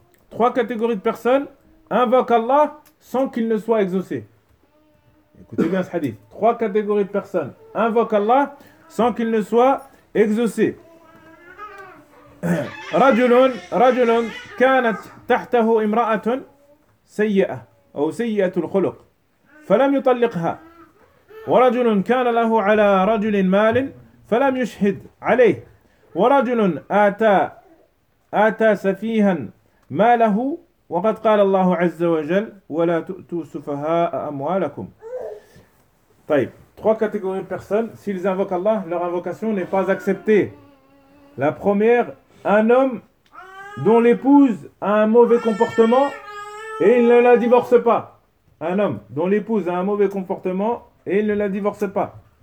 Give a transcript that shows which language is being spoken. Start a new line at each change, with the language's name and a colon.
French: Trois catégories de personnes invoquent Allah sans qu'il ne soit exaucé. Écoutez bien ce hadith. Trois catégories de personnes invoquent Allah sans qu'il ne soit exaucé.
Arabic: Rajulun kanat tahtahu imra'atun sayya'a ou sayya'atul khuluq فلم يطلقها ورجل كان له على رجل مال فلم يشهد عليه ورجل آتى سفيها ماله وقد قال الله عز وجل ولا تؤتوا سفهاء أموالكم.
French: طيب, trois catégories de personnes, s'ils invoquent Allah, leur invocation n'est pas acceptée. La première, un homme dont l'épouse a un mauvais comportement et il ne la divorce pas. Un homme dont l'épouse a un mauvais comportement et il ne la divorce pas.